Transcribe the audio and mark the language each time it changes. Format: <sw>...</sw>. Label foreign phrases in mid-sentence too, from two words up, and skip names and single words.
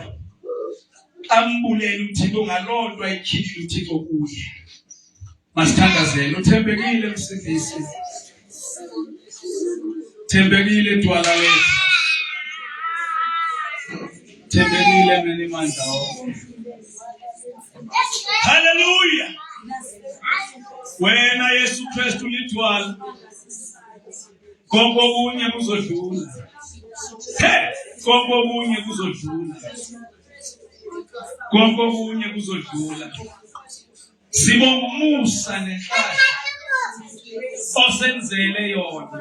<xh>Ambulele uThixo ngalonto ayikhithile uThixo kuye. Masithandazele uthembekile msindisi. Thembekile dwala wethu. Thembekile mnenimandla wonke. Hallelujah.</xh> <zu>Wena Yesu Kristu lidwala. Konke okunye kuzodlula. Konke okunye kuzodlula. konke okunye kuzodlula. Sibonga umusa nenhlahla osenzele yona.</zu>